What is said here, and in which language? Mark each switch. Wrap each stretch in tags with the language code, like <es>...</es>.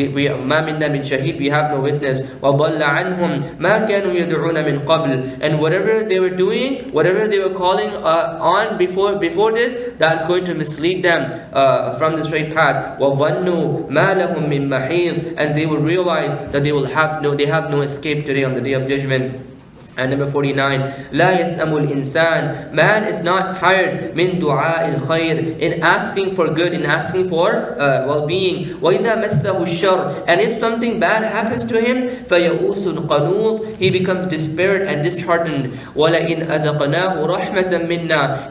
<ar>مَا مِنَّا مِنْ شَهِيدٍ.</ar> <en>We have no witness.</en> <ar>وَضَلَّ عَنْهُمْ مَا كَانُوا يَدْعُونَ مِنْ قَبْلِ.</ar> <en>And whatever they were doing, whatever they were calling on before this, that's going to mislead them from the straight path.</en> <ar>وَظَنُّوا مَا لَهُم مِّن مَّحِيصٍ.</ar> <en>And they will realize that they have no escape today on the day of judgment. And number 49,</en> <ar>لا يسأم الإنسان.</ar> <en>Man is not tired</en> <ar>من دعاء الخير,</ar> <en>in asking for good, in asking for well-being.</en> <ar>وإذا مسه الشر.</ar> <en>And if something bad happens to him,</en> <ar>فيئوس قنوط.</ar> <en>He becomes despaired and disheartened.</en> <ar>وَلَئِنْ أَذَقْنَاهُ رَحْمَةً مِنَّا.</ar>